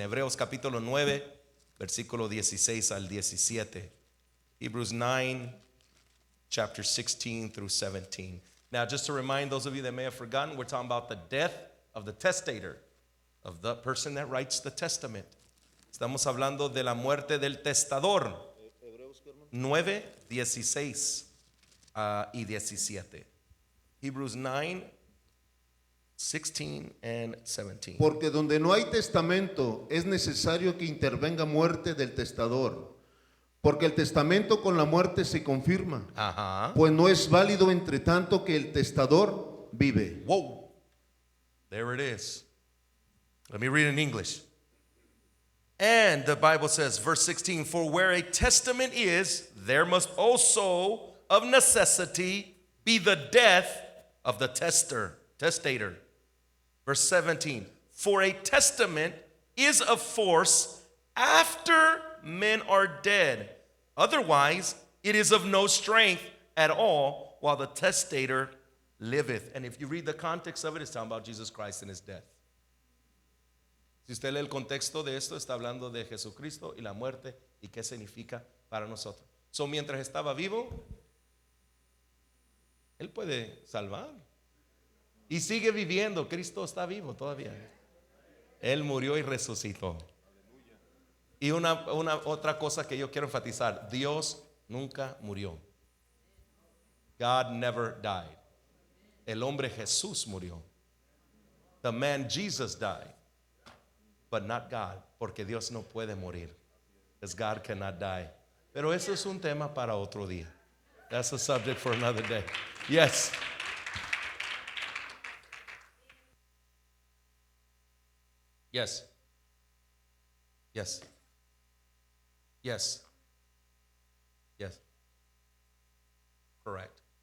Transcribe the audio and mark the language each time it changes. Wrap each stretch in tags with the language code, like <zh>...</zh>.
<es>Hebreos capítulo 9, versículo 16 al 17.</es> <en>Hebrews 9, chapter 16 through 17. Now, just to remind those of you that may have forgotten, we're talking about the death of the testator, of the person that writes the testament.</en> <es>Estamos hablando de la muerte del testador. 9, 16 y 17.</es> <en>Hebrews 9, 16 and 17.</en> <es>Porque donde no hay testamento es necesario que intervenga muerte del testador. Porque el testamento con la muerte se confirma. Ajá. Pues no es válido entre tanto que el testador vive.</es> <en>Whoa. There it is. Let me read in English. And the Bible says, verse 16, for where a testament is, there must also of necessity be the death of the testator. Verse 17, for a testament is of force after men are dead. Otherwise, it is of no strength at all while the testator liveth. And if you read the context of it, it's talking about Jesus Christ and his death.</en> <es>Si usted lee el contexto de esto, está hablando de Jesucristo y la muerte y qué significa para nosotros. So, mientras estaba vivo, él puede salvar. Y sigue viviendo. Cristo está vivo todavía. Él murió y resucitó. Y una otra cosa que yo quiero enfatizar: Dios nunca murió.</es> <en>God never died.</en> <es>El hombre Jesús murió.</es> <en>The man Jesus died, but not God,</en> <es>porque Dios no puede morir.</es> <en>Because God cannot die.</en> <es>Pero eso es un tema para otro día.</es> <en>That's a subject for another day. Yes. Yes. Yes. Yes. Yes. Correct.</en>